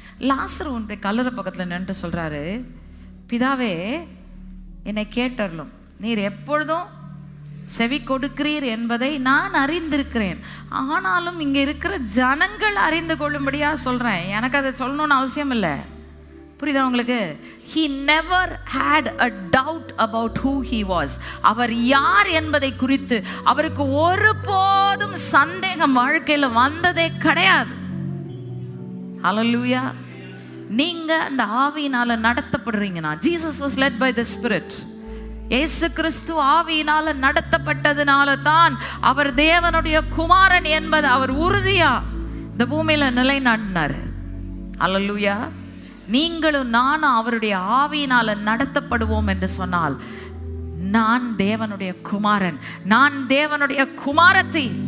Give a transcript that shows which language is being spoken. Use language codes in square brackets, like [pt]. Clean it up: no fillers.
[ta] லாசரு உன்னுடைய கல்லறை பக்கத்தில் நின்று சொல்றாரு, பிதாவே என்னை கேட்டருளும், நீர் எப்பொழுதும் செவி கொடுக்கிறீர் என்பதை நான் அறிந்திருக்கிறேன், ஆனாலும் இங்க இருக்கிற ஜனங்கள் அறிந்து கொள்ளும்படியா சொல்றேன், எனக்கு அதை சொல்லணும்னு அவசியம் இல்லை. புரியுதா உங்களுக்கு? [en] He never had a doubt about who he was. [ta] அவர் யார் என்பதை குறித்து அவருக்கு ஒருபோதும் சந்தேகம் வாழ்க்கையில வந்ததே கிடையாது. ஹல்லேலூயா. நீங்க அந்த ஆவியினால நடத்தப்படுறீங்கன்னா, [en] Jesus was led by the Spirit. [ta] இயேசு கிறிஸ்து ஆவியினால நடத்தப்பட்டதுனால தான் அவர் தேவனுடைய குமாரன் என்பதை அவர் உறுதியா இந்த பூமியில நிலைநாட்டினார். ஹல்லேலூயா. நீங்களும் நானும் அவருடைய ஆவியினால நடத்தப்படுவோம் என்று சொன்னால், நான் தேவனுடைய குமாரன், நான் தேவனுடைய குமாரத்தி.